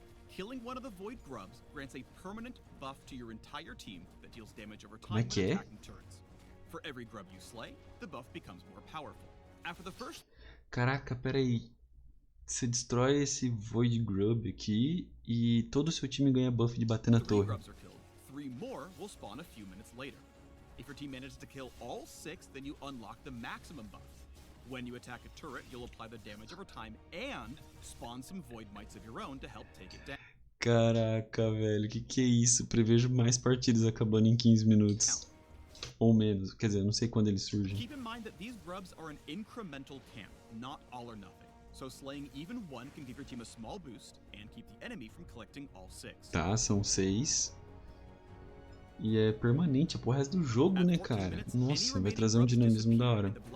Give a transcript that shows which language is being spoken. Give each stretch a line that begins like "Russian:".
English: Killing one of the Void Grubs grants a permanent buff to your entire team that deals damage over time when attacking turrets. For every grub you slay, the buff becomes more powerful. After the first...
Portuguese: Caraca, peraí. Você destrói esse Void Grub aqui e todo o seu time ganha buff de bater na torre.
English: Three more will spawn a few minutes later. If your team manages to kill all 6, then you unlock the maximum buff. When you attack a turret, you'll apply the damage over time and spawn some Void Mites of your own to help take it down.
Portuguese: Caraca, velho, que é isso? Prevejo mais partidas acabando em 15 minutos. Ou menos, quer dizer, eu não sei quando eles surgem.
English: Keep in mind that these grubs are an incremental camp, not all or nothing. So slaying even one can give your team a small boost and keep the enemy from collecting all 6.
Portuguese: Tá, são 6. E é permanente, é pro resto do jogo, né, cara? Nossa, vai trazer um dinamismo da hora.